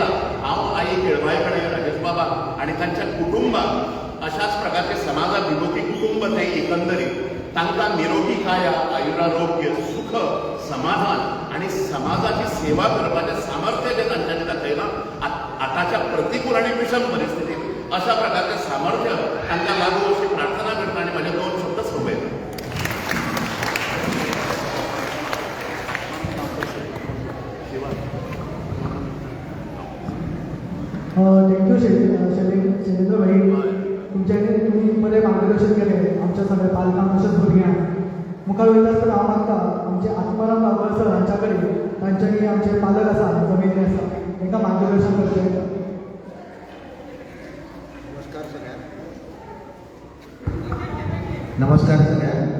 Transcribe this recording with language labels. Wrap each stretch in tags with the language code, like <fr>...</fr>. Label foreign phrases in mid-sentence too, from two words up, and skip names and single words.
<kok>हांव आई केळबाई कडेन राजेश बाबा आणि तांच्या कुटुंबाक अशाच प्रकारचे समाजाभिमुखी कुटुंब ते एकंदरीत तांकां निरोगी काया, आयुरारोग्य, सुख, समाधान आणि समाजाची सेवा करपाचें सामर्थ्य जे तांच्यांनी दाखयलां आतांच्या प्रतिकूल आणि विषम परिस्थितीत अशा प्रकारचे सामर्थ्य तांकां लागू अशी प्रार्थना करता आणि माझे 2 शब्द सोबयता. थँक्यू शैलेंद्र भाई, तुमच्याकडे तुम्ही बरें मार्गदर्शन केलें आमच्या सगळ्या पालकांक तशेंच भुरग्यांक. मुखार वयता आसतना हांव मागता आमचे आत्माराम बाबर सर हांच्या कडेन तांच्यांनी आमचे पालक आसा जमिल्ले आसा तांकां मार्गदर्शन करचें. नमस्कार सगळ्यांक.</kok>